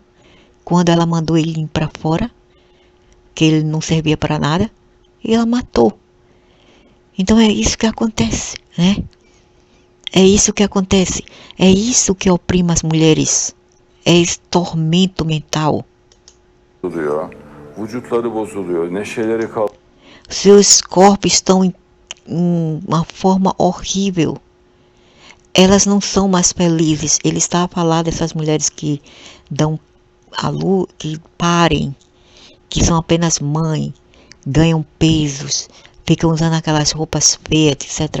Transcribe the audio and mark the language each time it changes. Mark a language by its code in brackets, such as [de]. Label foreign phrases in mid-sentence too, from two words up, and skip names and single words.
[pt] Quando ela mandou ele ir para fora, que ele não servia para nada, ela matou. Então é isso que acontece, né? É isso que acontece. É isso que oprime as mulheres. É esse tormento mental. [tr] oluyor. Vücutları bozuluyor. Neşeleri kalmıyor. [pt] Seus corpos estão em uma forma horrível. Elas não são mais felizes. Ele está a falar dessas mulheres que dão a luz, que parem, que são apenas mãe, ganham pesos, ficam usando aquelas roupas feias, etc.